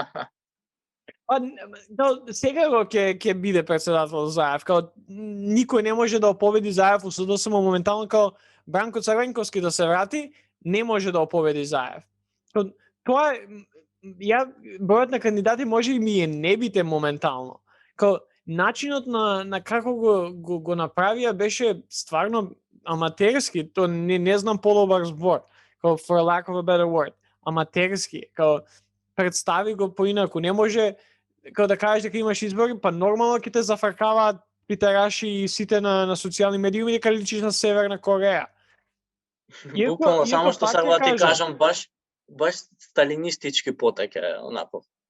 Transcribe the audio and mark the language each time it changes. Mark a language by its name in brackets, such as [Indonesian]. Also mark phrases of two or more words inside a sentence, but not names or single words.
[Macedonian] Сега ќе биде председател Заев, као никој не може да победи Заев у СДСМ моментално, као Бранко Црвенковски да се врати, не може да победи Заев. Тоа бројот на кандидати може и ми е небитен моментално. Као начинот на како го направија беше стварно аматерски, то не знам подобар збор, како [English] for lack of a better word, [Macedonian] аматерски, како представи го поинаку, не може како да кажеш дека имаш избори, па нормално ќе те зафркаваат питераши и сите на социјални медии дека личиш на Северна Кореја. Буквално, само што пак сега ќе ти кажам, баш сталинистички потеке, онако.